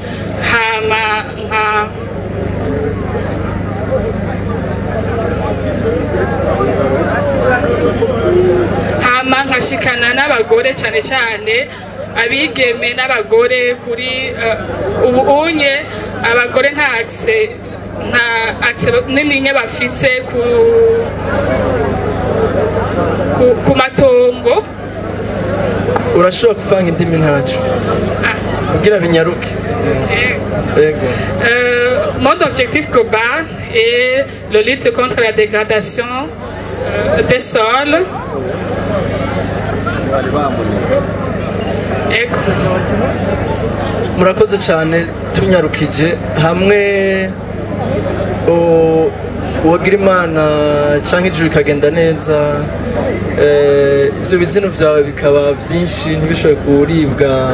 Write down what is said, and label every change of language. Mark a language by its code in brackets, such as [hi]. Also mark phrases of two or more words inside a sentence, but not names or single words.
[rn] hama nkashikana n'abagore cyane cyane abigeme n'abagore kuri ubunye abagore nta access nini bafise ku matongo. Urashobora kuvanga indimi ntacu kugira binyaruke. [fr] Mon objectif global est la lutte contre la dégradation des sols. [rn] Murakoze cyane, tunyarukije hamwe uwagira Imana cyangwa ijuru ikagenda neza, ibyo bizino byawe bikaba byinshi ntibishobore kuribwa,